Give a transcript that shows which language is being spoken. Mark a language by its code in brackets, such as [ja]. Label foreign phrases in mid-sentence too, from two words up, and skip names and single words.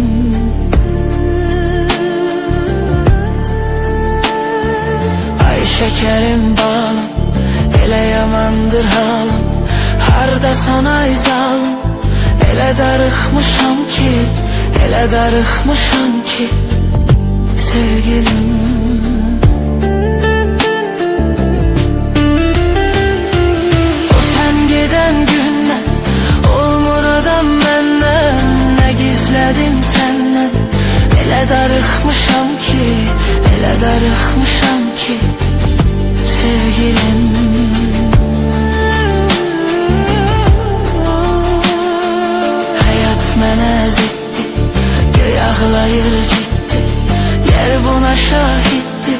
[az] Ay şəkərim balım, elə yamandır halım, hardasan ay zalım. Elə darıxmışam ki, elə darıxmışam ki sevgilim. [tr] O sen giden günden olmur adam benden. Ne gizledim senden, [az] elə darıxmışam ki, elə darıxmışam ki sevgilim. Hayat mənə ziddi, göy ağlayır ciddi, yer buna şahittir.